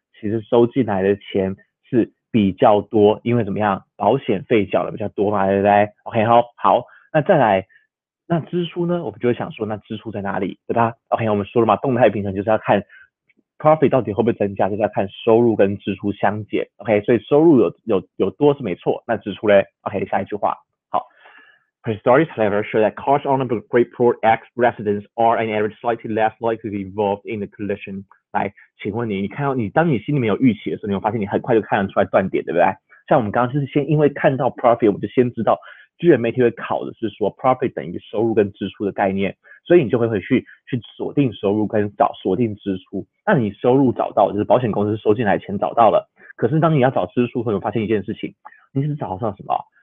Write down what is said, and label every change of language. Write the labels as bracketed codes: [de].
[zh] 其实收进来的钱是比较多，因为怎么样，保险费缴的比较多嘛，对不对 ？OK 好，好，那再来，那支出呢？我们就会想说，那支出在哪里，对吧？OK，我们说了嘛，动态平衡就是要看 profit 到底会不会增加，就是要看收入跟支出相减。 OK，所以收入有多是没错，那支出嘞？OK，下一句话，好。 [en] Studies, however, show that cars owned by Grateful ex-residents are on average slightly less likely to be involved in the collision. [zh] 来，请问你，你看到你当你心里面有预期的时候，你会发现你很快就看得出来断点，对不对？像我们刚刚就是先因为看到 profit，我们就先知道 GMAT 会考的是说 profit 等于收入跟支出的概念，所以你就会回去锁定收入跟锁定支出。那你收入找到，就是保险公司收进来的钱找到了，可是当你要找支出，会有发现一件事情，你是找到什么？